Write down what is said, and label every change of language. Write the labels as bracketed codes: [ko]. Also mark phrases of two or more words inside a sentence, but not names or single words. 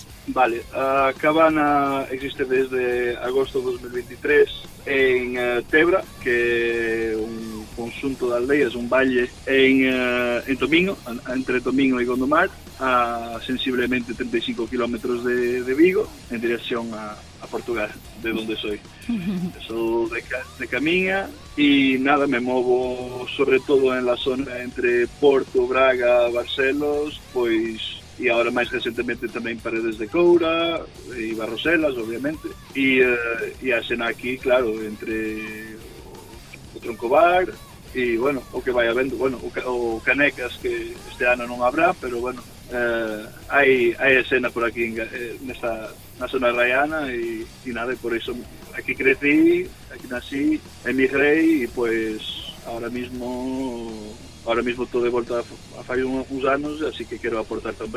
[gl] Vale, a Cabana existe desde agosto de 2023 en Tebra, que é un conxunto de aldeas, un valle en Tomiño, entre Tomiño e Gondomar, a sensiblemente 35 kilómetros de Vigo, en dirección a Portugal, [es] de donde soy. Soy de Camiña y nada, me movo sobre todo en la zona entre [gl] Porto, Braga, Barcelos, pois e agora máis recentemente tamén Paredes de Coura e Barroselas, obviamente, e a escena aquí, claro, entre o Troncobar e, bueno, o que vai habendo, bueno, o Canecas, que este ano non habrá, pero, bueno, hai escena por aquí na zona raiana e nada, e por iso [es] aquí crecí, aquí nací, [gl] emigrei e [es] pues ahora mismo [gl] estou de volta a fai uns anos, así que quero aportar tamén.